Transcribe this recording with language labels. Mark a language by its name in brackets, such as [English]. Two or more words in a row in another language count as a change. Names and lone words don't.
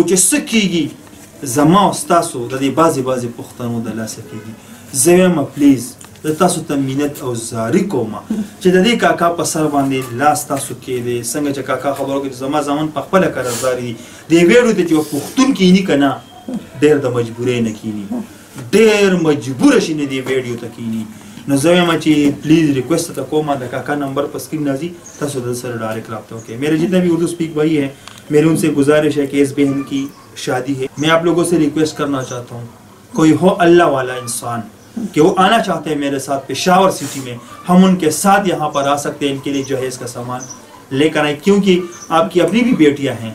[Pashto] چې څه کېږي زما او ستاسو د دې بعضې پښتنو د لاسه کېږي زه وایم پلیز زه تاسو ته منت او زاري کوم چې د دې کاکا په سر باندې لاس تاسو کېدی څنګه چې کاکا خبرو کې زما زامن په خپله قرضداري دي دې ویډیو ته چې یو پښتون کیني که نه ډېر د مجبورۍ نه کینی ډېر مجبوره شي نه دې ویډیو ته کینی نو زه وایم چې [English] please request [Pashto] تا کوم د کاکا نمبر پر اسکرین راځي تاسو د سره ډایرکټ رابطه وکړئ. [Urdu] میرے جتنے بھی اردو سپیک بھائی ہیں میری ان سے گزارش ہے کہ اس بہن کی شادی ہے، میں آپ لوگوں سے ریکویسٹ کرنا چاہتا ہوں، کوئی ہو اللہ والا انسان کہ وہ آنا چاہتے ہیں میرے ساتھ پشاور سٹی میں، ہم ان کے ساتھ یہاں پر آ سکتے ہیں، ان کے لیے جہیز کا سامان لے کر آئے، کیونکہ آپ کی اپنی بھی بیٹیاں ہیں.